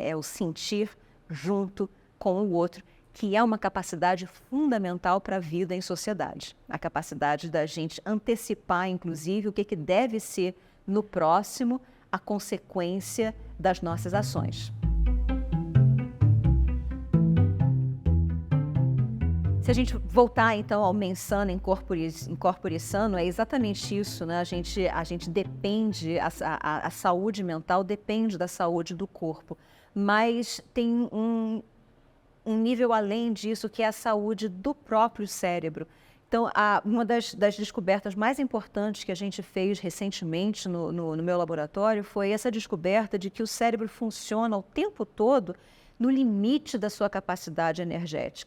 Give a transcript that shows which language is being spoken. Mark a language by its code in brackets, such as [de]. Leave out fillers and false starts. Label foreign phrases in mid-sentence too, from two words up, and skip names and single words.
[pt] É o sentir junto com o outro, que é uma capacidade fundamental para a vida em sociedade. A capacidade da gente antecipar, inclusive, o que deve ser no próximo a consequência das nossas ações. Se a gente voltar, então, ao [la] mens-sana in corpore sano, [pt] é exatamente isso, né? A gente depende, a saúde mental depende da saúde do corpo, mas tem um nível além disso, que é a saúde do próprio cérebro. Então, uma das descobertas mais importantes que a gente fez recentemente no meu laboratório foi essa descoberta de que o cérebro funciona o tempo todo no limite da sua capacidade energética.